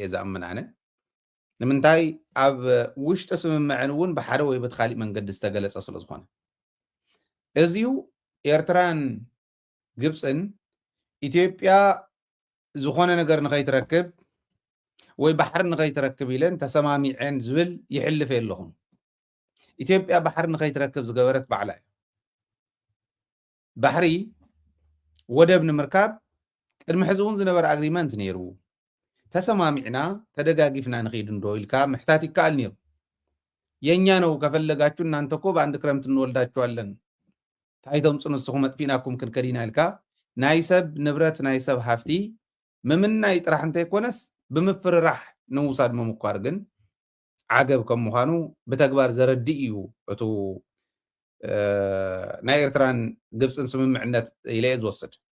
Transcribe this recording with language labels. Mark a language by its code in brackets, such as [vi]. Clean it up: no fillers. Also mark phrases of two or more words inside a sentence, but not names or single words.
[ti] እየ ዝኣምን ኣነ ንምንታይ ኣብ ውሽጢ ስምምዐን እውን ብሓደ ወይ በትኻሊእ መንገዲ ዝተገለጸ ስለ ዝኾነ እዚዩ ኤርትራን ግብፅን ኢትዮጵያ ዝኾነ ነገር ንኸይትረክብ ወይ ባሕሪ ንኸይትረክብ ኢለን ተሰማሚዐን ዝብል ይሕልፍ የለኹም ኢትዮጵያ ባሕሪ ንኸይትረክብ ዝገበረት ባዕላ እያ ባሕሪ ወደብ ንምርካብ ቅድሚ ሕዚ እውን ዝነበረ ኣግሪመንት ነይሩ ተሰማሚዕና ተደጋጊፍና ንኸይድ እንዶ ኢልካ ምሕታት ይከኣል ነይሩ [am] የኛ ነው ከፈለጋችሁ እናንተ እኮ በአንድ ክረምት እንወልዳችኋለን [ti] ታይቶም ጽንስኹም መጥፊናኩም ክንከዲና ኢልካ ናይ ሰብ ንብረት ናይ ሰብ ሃፍቲ ምምናይ ጥራሕ እንተይኮነስ ብምፍርራሕ ንምውሳድ ምምኳር ግን ዓገብ ከም ምዃኑ ብተግባር ዘረድእ እዩ እቱ ናይ ኤርትራን ግብፅን ስምምዕነት ኢለ እየ ዝወስድ